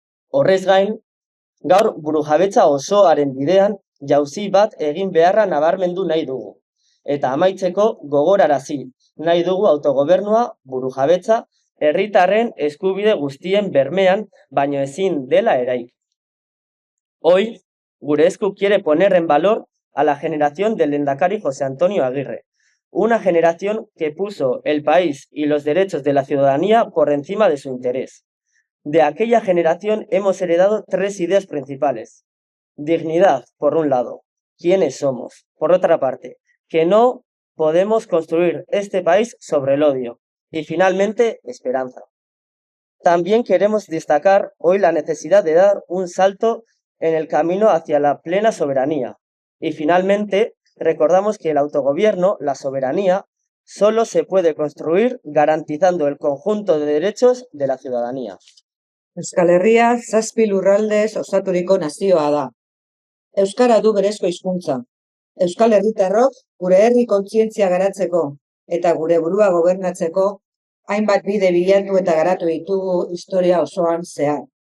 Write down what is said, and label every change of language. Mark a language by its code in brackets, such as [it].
[eu] Horrez gain, gaur burujabetza osoaren bidean jauzi bat egin beharra nabarmendu nahi dugu. Eta amaitzeko gogorarazi nahi dugu autogobernua, burujabetza, herritarren eskubide guztien bermean, baino ezin dela eraiki. [es] Hoy, Gure Esku quiere poner en valor a la generación del lehendakari José Antonio Agirre, una generación que puso el país y los derechos de la ciudadanía por encima de su interés. De aquella generación hemos heredado 3 ideas principales. Dignidad, por un lado. ¿Quiénes somos? Por otra parte, que no podemos construir este país sobre el odio. Y finalmente, esperanza. también queremos destacar hoy la necesidad de dar un salto en el camino hacia la plena soberanía. Y finalmente, recordamos que el autogobierno, la soberanía, solo se puede construir garantizando el conjunto de derechos de la ciudadanía. [eu] Euskal Herria 7 lurraldez osaturiko nazioa da. Euskara du berezko hizkuntza. Euskal herritarrok gure herri kontzientzia garatzeko eta gure burua gobernatzeko hainbat bide bilatu eta garatu ditugu historia osoan zehar.